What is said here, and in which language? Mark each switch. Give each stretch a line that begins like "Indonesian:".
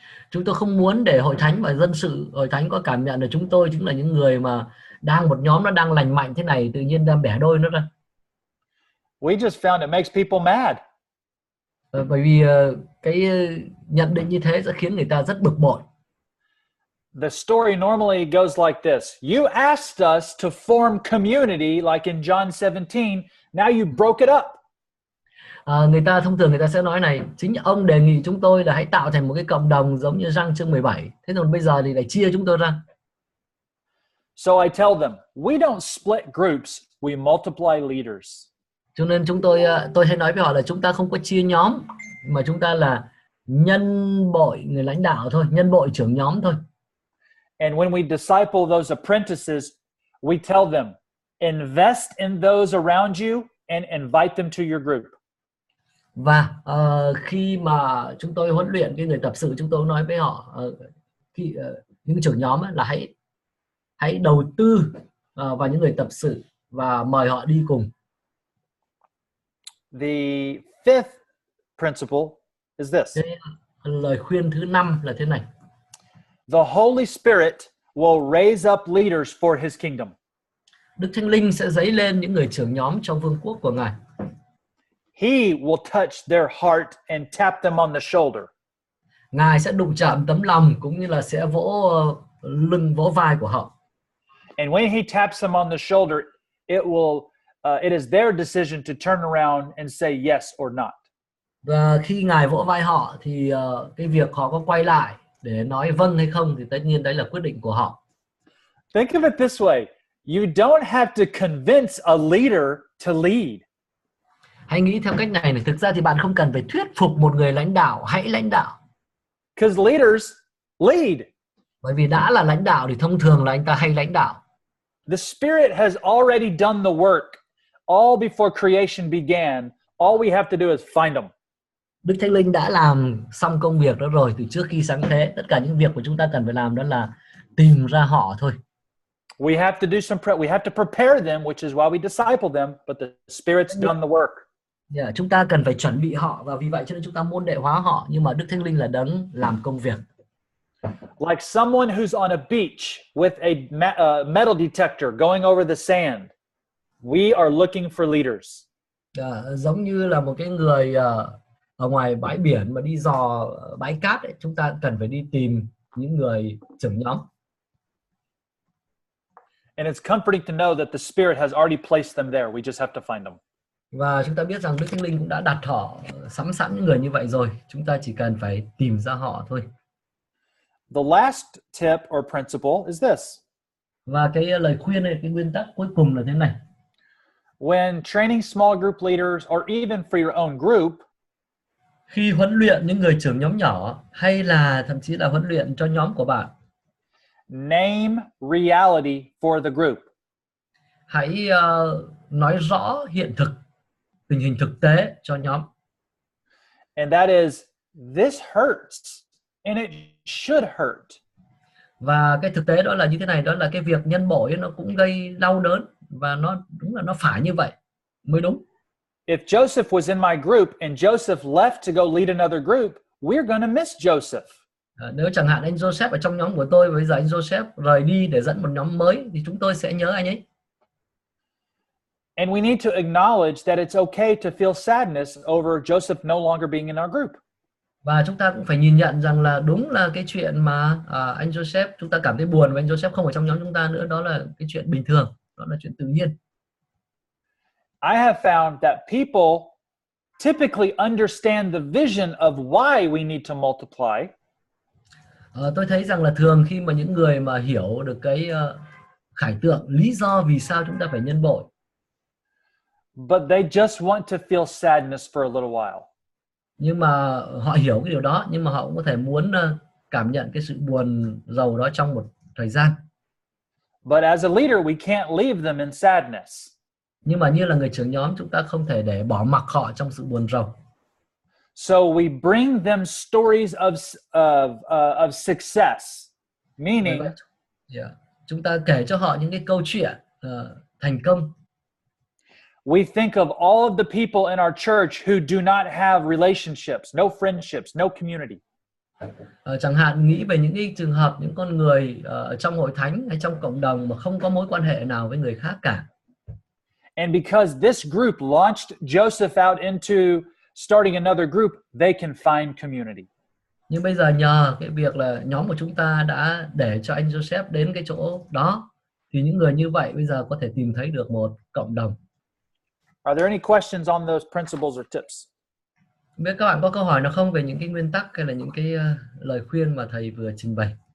Vietnamese: Chúng tôi không muốn để hội thánh và dân sự hội thánh có cảm nhận là chúng tôi chính là những người mà đang một nhóm nó đang lành mạnh thế này tự nhiên đang bẻ đôi nó ra.
English: We just found it makes people mad.
Vietnamese: Bởi vì cái nhận định như thế sẽ khiến người ta rất bực bội.
English: The story normally goes like this. You asked us to form community like in John 17. Now you broke it up.
Vietnamese: Người ta thông thường người ta sẽ nói này, chính ông đề nghị chúng tôi là hãy tạo thành một cái cộng đồng giống như Giăng chương 17. Thế rồi bây giờ thì lại chia chúng tôi ra.
English: So I tell them, we don't split groups, we multiply leaders.
Vietnamese: Cho nên tôi hay nói với họ là chúng ta không có chia nhóm, mà chúng ta là nhân bội người lãnh đạo thôi, nhân bội trưởng nhóm thôi.
English: And when we disciple those apprentices, we tell them, invest in those around you and invite them to your group.
Vietnamese: Và khi mà chúng tôi huấn luyện cái người tập sự, chúng tôi nói với họ những trưởng nhóm ấy, là hãy đầu tư vào những người tập sự và mời họ đi cùng.
English: The fifth principle is this.
Vietnamese: Lời khuyên thứ 5 là thế này.
English: The Holy Spirit will raise up leaders for His kingdom.
Vietnamese: Đức Thánh Linh sẽ dấy lên những người trưởng nhóm trong vương quốc của Ngài.
English: He will touch their heart and tap them on the shoulder.
Vietnamese: Ngài sẽ đụng chạm tấm lòng cũng như là sẽ vỗ lưng, vỗ vai của họ.
English: And when He taps them on the shoulder, it is their decision to turn around and say yes or not.
Vietnamese: Và khi Ngài vỗ vai họ thì cái việc họ có quay lại để nói vâng hay không thì tất nhiên đấy là quyết định của họ.
English: Think of it this way. You don't have to convince a leader to lead.
Vietnamese: Hãy nghĩ theo cách này này, thực ra thì bạn không cần phải thuyết phục một người lãnh đạo hãy lãnh đạo.
English: Because leaders lead.
Vietnamese: Bởi vì đã là lãnh đạo thì thông thường là anh ta hay lãnh đạo.
English: The Spirit has already done the work. All before creation began. All we have to do is find them.
Vietnamese: Đức Thánh Linh đã làm xong công việc đó rồi từ trước khi sáng thế. Tất cả những việc của chúng ta cần phải làm đó là tìm ra họ thôi.
English: We have to do we have to prepare them, which is why we disciple them, but the Spirit's done the work.
Vietnamese: Chúng ta cần phải chuẩn bị họ và vì vậy cho nên chúng ta môn đệ hóa họ, nhưng mà Đức Thánh Linh là đấng làm công việc.
English: Like someone who's on a beach with a metal detector going over the sand. We are looking for leaders.
Vietnamese: Giống như là một cái người ở ngoài bãi biển mà đi dò bãi cát ấy, chúng ta cần phải đi tìm những người trưởng nhóm.
English: And it's comforting to know that the Spirit has already placed them there. We just have to find them.
Vietnamese: Và chúng ta biết rằng Đức Thánh Linh cũng đã đặt họ sắm sẵn những người như vậy rồi. Chúng ta chỉ cần phải tìm ra họ thôi.
English: The last tip or principle is this.
Vietnamese: Và cái lời khuyên này, cái nguyên tắc cuối cùng là thế này.
English: When training small group leaders or even for your own group,
Vietnamese: Khi huấn luyện những người trưởng nhóm nhỏ hay là thậm chí là huấn luyện cho nhóm của bạn,
English: name reality for the group.
Vietnamese: hãy nói rõ hiện thực, tình hình thực tế cho nhóm.
English: And that is, this hurts and it should hurt.
Vietnamese: Và cái thực tế đó là như thế này, đó là cái việc nhân bội nó cũng gây đau đớn và nó đúng là nó phải như vậy mới đúng.
English: If Joseph was in my group and Joseph left to go lead another group, we're going to miss Joseph.
Vietnamese: Nếu chẳng hạn anh Joseph ở trong nhóm của tôi và bây giờ anh Joseph rời đi để dẫn một nhóm mới thì chúng tôi sẽ nhớ anh ấy.
English: And we need to acknowledge that it's okay to feel sadness over Joseph no longer being in our group.
Vietnamese: Và chúng ta cũng phải nhìn nhận rằng là đúng là cái chuyện mà anh Joseph, chúng ta cảm thấy buồn và anh Joseph không ở trong nhóm chúng ta nữa, đó là cái chuyện bình thường, đó là chuyện tự nhiên.
English: I have found that people typically understand the vision of why we need to multiply.
Vietnamese: Tôi thấy rằng là thường khi mà những người mà hiểu được cái khải tượng, lý do vì sao chúng ta phải nhân bội,
English: but they just want to feel sadness for a little while.
Vietnamese: nhưng mà họ hiểu cái điều đó, nhưng mà họ cũng có thể muốn cảm nhận cái sự buồn rầu đó trong một thời gian.
English: But as a leader, we can't leave them in sadness.
Vietnamese: Nhưng mà như là người trưởng nhóm, chúng ta không thể để bỏ mặc họ trong sự buồn rầu.
English: So we bring them stories of success, meaning
Vietnamese: chúng ta kể cho họ những cái câu chuyện thành công.
English: we think of all of the people in our church who do not have relationships, no friendships, no community.
Vietnamese: Chẳng hạn nghĩ về những cái trường hợp những con người ở trong hội thánh hay trong cộng đồng mà không có mối quan hệ nào với người khác cả.
English: And because this group launched Joseph out into starting another group, they can find community.
Vietnamese: Nhưng bây giờ nhờ cái việc là nhóm của chúng ta đã để cho anh Joseph đến cái chỗ đó, thì những người như vậy bây giờ có thể tìm thấy được một cộng đồng.
English: Are there any questions on those principles or tips?
Vietnamese: Không biết các bạn có câu hỏi nào không về những cái nguyên tắc hay là những cái lời khuyên mà thầy vừa trình bày?